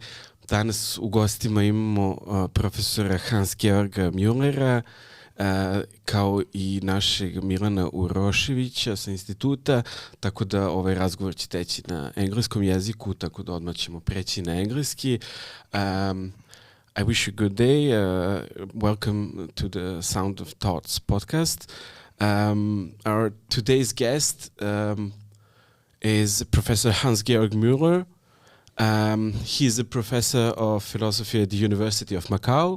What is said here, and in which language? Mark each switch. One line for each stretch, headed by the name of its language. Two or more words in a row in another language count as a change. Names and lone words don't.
Serbian: Danas u gostima imamo profesora Hans-Georga Moellera, kao i našeg Milana Uroševića sa Instituta, tako da ovaj razgovor će teći na engleskom jeziku, tako da odmah ćemo preći na engleski.
English: I wish you a good day. Welcome to the Sound of Thoughts podcast. Our today's guest is Professor Hans-Georg Moeller. He's a professor of philosophy at the University of Macau.